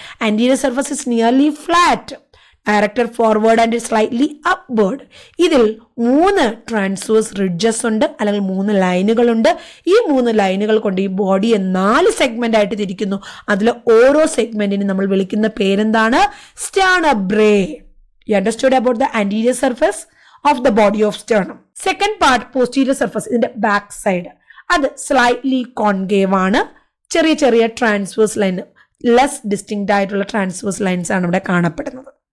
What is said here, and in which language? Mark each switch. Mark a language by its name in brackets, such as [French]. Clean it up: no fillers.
[English] Anterior surface is nearly flat, directed forward and slightly upward. [Malayalam] ഇതിൽ 3 transverse ridges ഉണ്ട്, അല്ലെങ്കിൽ 3 ലൈനുകളുണ്ട്. ഈ 3 ലൈനുകൾ കൊണ്ട് ഈ ബോഡിയെ 4 സെഗ്മെന്റ് ആയിട്ട് തിരിക്കുന്നു. അതിൽ ഓരോ സെഗ്മെന്റിന് നമ്മൾ വിളിക്കുന്ന പേരെന്താണ്? സ്റ്റേർണബ്രേ. [English] You understood about the anterior surface of the body of sternum. Second part, posterior surface, [Malayalam] ഇതിന്റെ ബാക്ക് സൈഡ്. അത് സ്ലൈറ്റ്ലി കോൺകേവ് ആണ്. ചെറിയ ചെറിയ ട്രാൻസ്വേഴ്സ് ലൈൻ, ലെസ് ഡിസ്റ്റിങ്ക്റ്റ് ആയിട്ടുള്ള ട്രാൻസ്വേഴ്സ് ലൈൻസ് ആണ് ഇവിടെ കാണപ്പെടുന്നത്.